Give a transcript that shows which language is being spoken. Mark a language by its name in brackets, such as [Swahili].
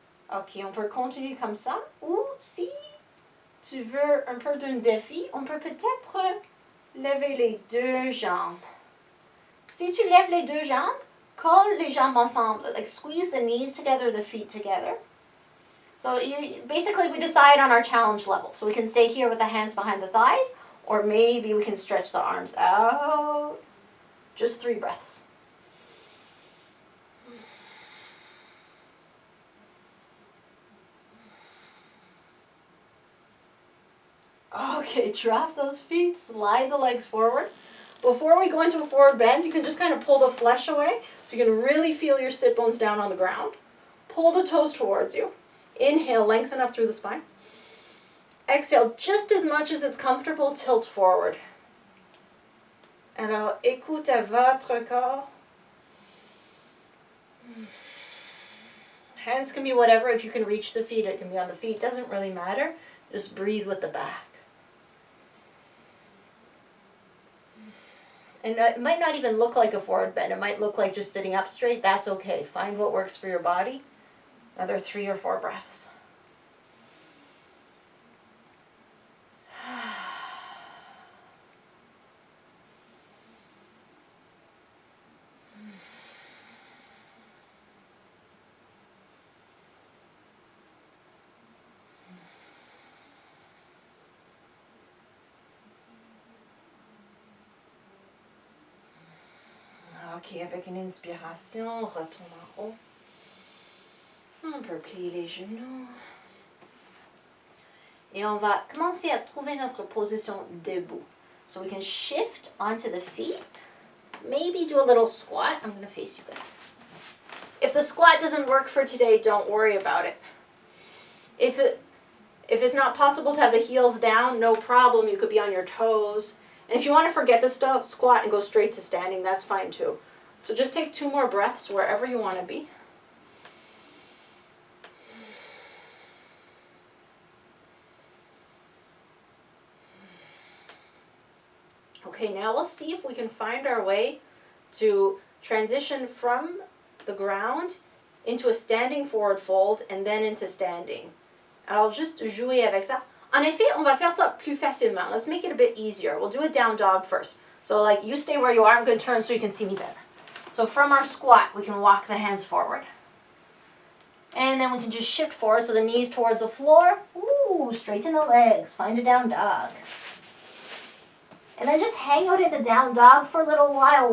[French] Ok, on peut continuer comme ça. Ou si tu veux un peu d'un défi, on peut peut-être lever les deux jambes. Si tu lèves les deux jambes, colle les jambes ensemble. [English] Like squeeze the knees together, the feet together. So basically we decide on our challenge level. So we can stay here with the hands behind the thighs, or maybe we can stretch the arms out. Just 3 breaths. Okay, drop those feet, slide the legs forward. Before we go into a forward bend, you can just kind of pull the flesh away so you can really feel your sit bones down on the ground. Pull the toes towards you. Inhale, lengthen up through the spine. Exhale, just as much as it's comfortable, tilt forward. [French] Alors, écoute à votre corps. [English] Hands can be whatever. If you can reach the feet, it can be on the feet. Doesn't really matter. Just breathe with the back. And it might not even look like a forward bend. It might look like just sitting up straight. That's okay. Find what works for your body. Another 3 or 4 breaths. [French] Ok, avec une inspiration, retourne en haut. On peut plier les genoux. Et on va commencer à trouver notre position debout. [English] So we can shift onto the feet. Maybe do a little squat. I'm going to face you guys. If the squat doesn't work for today, don't worry about it. If it's not possible to have the heels down, no problem. You could be on your toes. And if you want to forget the squat and go straight to standing, that's fine too. So just take 2 more breaths wherever you want to be. Okay, now we'll see if we can find our way to transition from the ground into a standing forward fold and then into standing. [French] Alors juste jouer avec ça. En effet, on va faire ça plus facilement. [English] Let's make it a bit easier. We'll do a down dog first. So like you stay where you are. I'm going to turn so you can see me better. So from our squat, we can walk the hands forward. And then we can just shift forward so the knees towards the floor. Ooh, straighten the legs. Find a down dog. And then just hang out in the down dog for a little while.